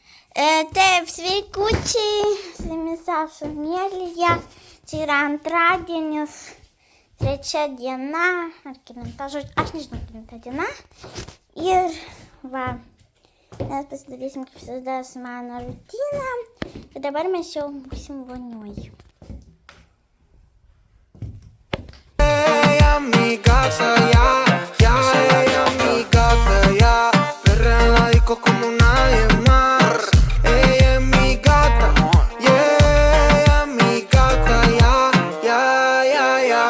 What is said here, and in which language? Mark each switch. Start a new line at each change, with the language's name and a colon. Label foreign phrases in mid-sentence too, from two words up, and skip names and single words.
Lithuanian: Taip, sveikučiai, su jumis esu Mėlyje. Čia yra antradienis, 3 diena, ar kelinta, žodžiu, aš nežinau, kelinta diena. Ir va, mes pasidarysim, kaip visada, su mano rutiną. Ir dabar mes jau būsim vonioj.
Spanish: Ella mi gata, ya, ella mi gata, ya. Perrea en la disco como nadie más. Ella es mi gata, ella mi gata, ya.